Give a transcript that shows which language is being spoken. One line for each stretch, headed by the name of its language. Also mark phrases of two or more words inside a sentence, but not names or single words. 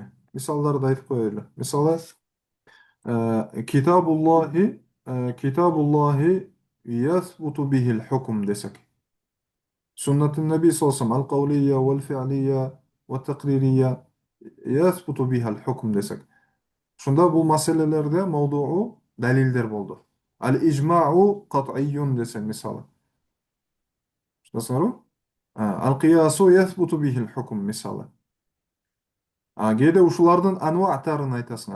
Kyrgyz: Мисалдарды айтып коелу.
Arabic: Мисалы, كتاب الله، كتاب الله يثبت به الحكم десек. Суннат النبي صلى الله عليه وسلم القولية والفعلية والتقريرية يثبت بها الحكم десек.
Kyrgyz: Шунда бул маселелерде мавдуу далилдер болду.
Arabic: الإجماع قطعي
Kyrgyz: десек мисалы. Шунасыңарбы?
Arabic: القياس يثبت به الحكم мисалы.
Kyrgyz: Кээде ушулардын анваатарын айтасыңар.